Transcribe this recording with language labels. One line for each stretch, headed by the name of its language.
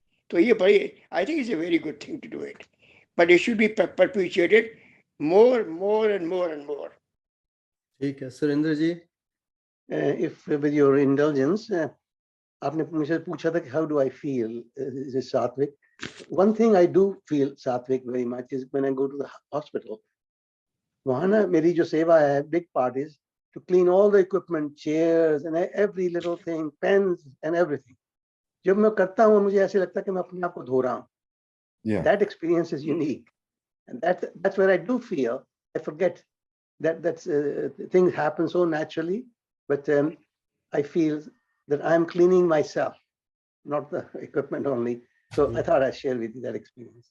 Hindi: तो ये बड़ी,
English: I think is a very good thing to do it, but it should be perpetuated more and more.
Hindi: ठीक है सुरेंद्र जी।
English: if with your indulgence,
Hindi: आपने मुझे पूछा था कि
English: how do I feel? Is it sattvic? One thing I do feel sattvic very much is when I go to the hospital.
Hindi: वहाँ ना मेरी जो सेवा है,
English: big part is to clean all the equipment, chairs and every little thing, pens and everything.
Hindi: जब मैं करता हूँ मुझे ऐसे लगता है कि मैं अपने आप को धो रहा हूँ.
English: Yeah. That experience is unique, and that's where I do feel. I forget that things happen so naturally, but I feel that I'm cleaning myself, not the equipment only. So I thought I'd share with you that experience.